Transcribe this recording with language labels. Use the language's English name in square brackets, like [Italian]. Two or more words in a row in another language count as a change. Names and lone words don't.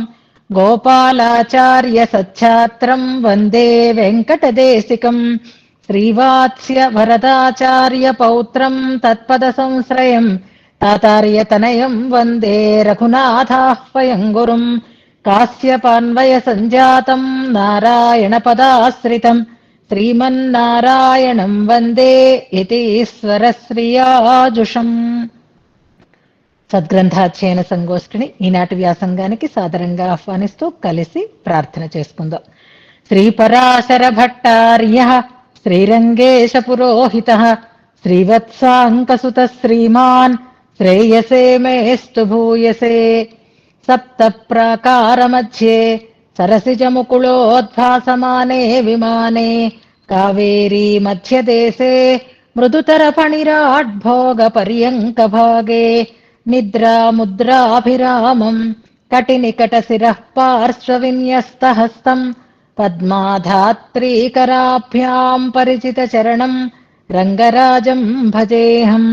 [Sanskrit] गोपालाचार्य सच्छात्रम् वन्दे वेङ्कटदेशिकम् श्रीवात्स्य वरदाचार्य पौत्रम् तत्पदसंश्रयम् तातार्यतनयम् वन्दे रघुनाथाह्वयम् गुरुम् कास्यपान्वयसञ्जातम् नारायणपदाश्रितम् శ్రీమన్నారాయణం వందే యతీశ్వరశ్రియాజుషం. [Telugu] సద్గ్రంథాధ్యయన సంగోష్ఠిని ఈనాటి వ్యాసంగానికి సాదరంగా ఆహ్వానిస్తూ కలిసి ప్రార్థన చేసుకుందాం. [Sanskrit] శ్రీపరాశర భట్టార్య శ్రీరంగేశ పురోహిత శ్రీవత్సాంకసుత శ్రీమాన్ శ్రేయసే మేస్తు భూయసే. సప్త ప్రాకార మధ్యే सरसिजमुकुलोद्भासमाने विमाने कावेरी मध्यदेशे मृदुतरफणिराड्भोगपर्यङ्कभागे निद्रामुद्राभिरामम् कटिनिकटशिरः पार्श्वविन्यस्तहस्तम् पद्माधात्रीकराभ्याम् परिचितचरणम् रङ्गराजम् भजेऽहम्.